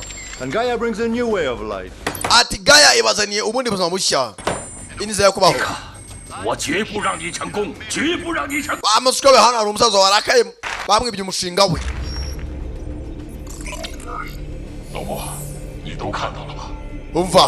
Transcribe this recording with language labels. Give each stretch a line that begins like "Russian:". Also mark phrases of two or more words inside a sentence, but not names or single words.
English: And Gaia brings a new way of life.
Kinyarwanda: Ati Gaia ibazaniye ubundi buzima bushya. Inize yo kubaho. Amusiko we hano umusaza warakaye bamwibye umushinga we. Umva.